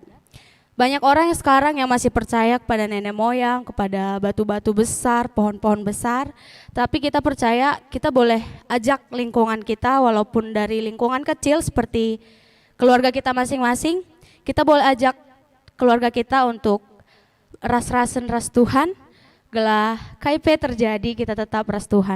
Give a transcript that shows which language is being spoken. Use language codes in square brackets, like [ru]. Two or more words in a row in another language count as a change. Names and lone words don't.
[id] Banyak orang yang sekarang yang masih percaya kepada nenek moyang, kepada batu-batu besar, pohon-pohon besar. Tapi kita percaya kita boleh ajak lingkungan kita walaupun dari lingkungan kecil seperti keluarga kita masing-masing. Kita boleh ajak keluarga kita untuk [btx] ras-rasen ras Tuhan. [id] Gelah KIP terjadi kita tetap ras Tuhan.